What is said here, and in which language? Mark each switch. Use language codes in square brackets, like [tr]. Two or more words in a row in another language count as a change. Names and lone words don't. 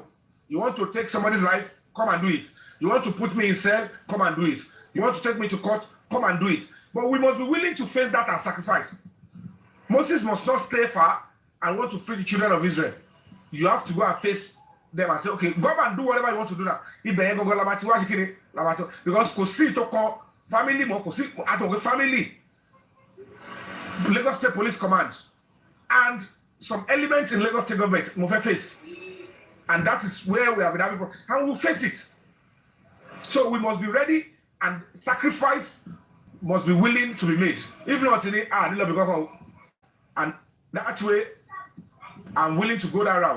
[en] You want to take somebody's life, come and do it. You want to put me in cell, come and do it. You want to take me to court, come and do it. But we must be willing to face that and sacrifice. Moses must not stay far and want to free the children of Israel. You have to go and face them and say, okay, go and do whatever you want to do now. [yo] Because kò sí ìtọ́kọ family mọ́, kò sí àtọ̀wé family. [en] Lagos State Police Command and some elements in Lagos State government [yo] mo fẹ́ [en] face. And that is where we have been having problems. And we'll face it. So we must be ready, and sacrifice must be willing to be made. If not, and that way, I'm willing to go that route.